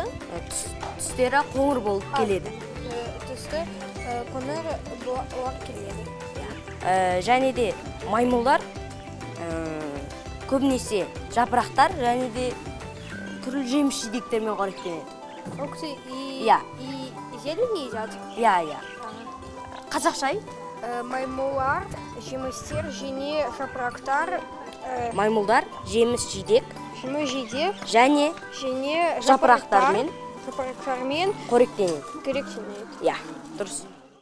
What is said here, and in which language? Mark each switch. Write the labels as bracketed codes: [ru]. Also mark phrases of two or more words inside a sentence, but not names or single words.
[kk] Түстері қоңыр болып келеді. Түсті қоңыр болып келеді. Және де маймылдар көбінесе жапырақтар және де түрлі жеміс жидектермен қоректенеді. [ru] Фрукты и зелень едят? [kk] Я. Қазақша айт? Маймылдар, жемістер және жапырақтар. Маймылдар жеміс жидек. Және жапырақтармен қоректенеді. Я, дұрыс.